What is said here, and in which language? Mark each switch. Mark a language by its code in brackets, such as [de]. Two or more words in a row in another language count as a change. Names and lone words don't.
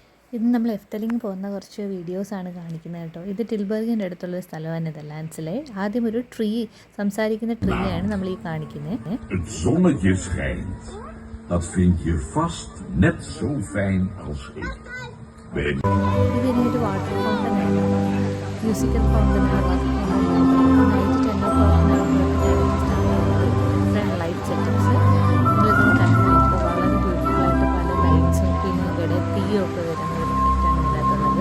[ml] ഇന്ന് നമ്മൾ എഫ്തലിംഗ് പോകുന്ന കുറച്ച് വീഡിയോസാണ് കാണിക്കുന്നത് കേട്ടോ. ഇത് ടിൽബർഗിൻ്റെ അടുത്തുള്ളൊരു സ്ഥലമാണ് നെതർലാൻഡ്സിലെ. ആദ്യം ഒരു ട്രീ, സംസാരിക്കുന്ന ട്രീ ആണ് നമ്മൾ ഈ കാണിക്കുന്നത്. [nl] Het zonnetje schijnt. Dat vind je vast net zo fijn als ik. [ml] ഇതിന് ഒരു [en] water fountain [ml] ആണ്, [en] musical fountain [ml] ആണ്. [en] night 10 o'clock light setups [ml] ഇതിലൊക്കെ കണ്ടു. വളരെ ബ്യൂട്ടിഫുൾ ആയിട്ട് പല ലൈറ്റ്സും പിന്നെ ഇവിടെ തീയൊക്കെ വരുന്ന ഒരു എഫക്റ്റാണ് ഇതിനകത്തുള്ളത്.